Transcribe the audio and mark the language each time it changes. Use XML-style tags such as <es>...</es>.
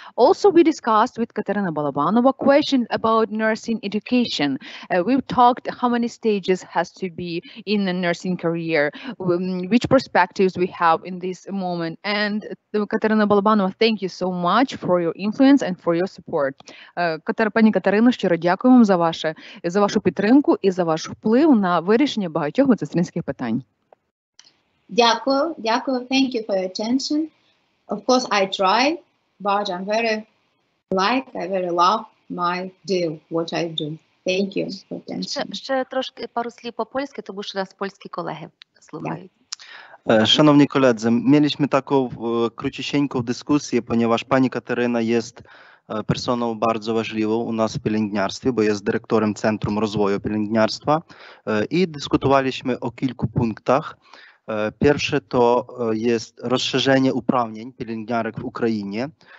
<en>Also, we discussed with Katerina Balabanova questions about nursing education. We've talked how many stages has to be in the nursing career, which perspectives we have in this moment. And Katerina Balabanova, thank you so much for your influence and for your support.</en> <uk>Пані Катерино, щиро дякую вам за вашу підтримку і за ваш вплив на вирішення багатьох медсестринських питань. Дякую.</uk> <en>Thank you for your attention. Of course, I try, but I'm I very love what I do. Thank you for attention.</en> <uk>Ще трошки пару слів по-польськи, тому що нас польські колеги</uk> <pl>słuchają. Szanowni koledzy, mieliśmy taką króciusieńką dyskusję, ponieważ pani Kateryna jest personą bardzo ważliwą u nas w pielęgniarstwie, bo jest dyrektorem Centrum Rozwoju Pielęgniarstwa i dyskutowaliśmy o kilku punktach. Pierwsze to jest rozszerzenie uprawnień pielęgniarek w Ukrainie.</pl>